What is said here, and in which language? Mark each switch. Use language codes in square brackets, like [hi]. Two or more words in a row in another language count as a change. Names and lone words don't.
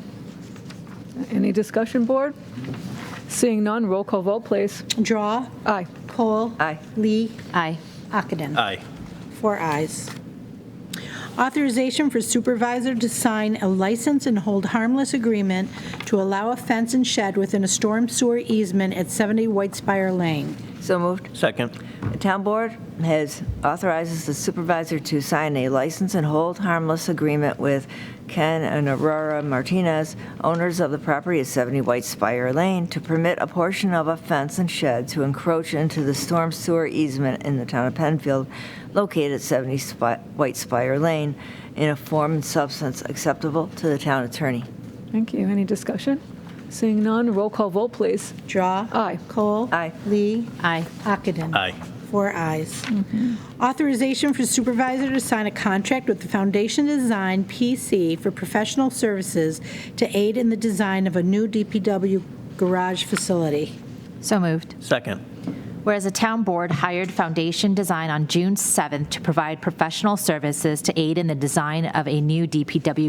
[en] Any discussion, board? Seeing none, roll call vote, please. Drawe. Aye. Kohl. Aye. Lee. Aye. Ockenden. Aye. 4 ayes. Authorization for supervisor to sign a license and hold harmless agreement to allow a fence and shed within a storm sewer easement at 70 Whitespire Lane. So moved. Second. The Town Board authorizes the supervisor to sign a license and hold harmless agreement with Ken and Aurora Martinez, owners of the property at 70 Whitespire Lane, to permit a portion of a fence and shed to encroach into the storm sewer easement in the Town of Penfield, located at 70 Whitespire Lane, in a form and substance acceptable to the town attorney. Thank you. Any discussion? Seeing none, roll call vote, please. Drawe. Aye. Kohl. Aye. Lee. Aye. Ockenden. Aye. 4 ayes. Authorization for supervisor to sign a contract with the Foundation Design PC for professional services to aid in the design of a new DPW garage facility. So moved. Second. Whereas the town board hired Foundation Design on June 7th to provide professional services to aid in the design of a new DPW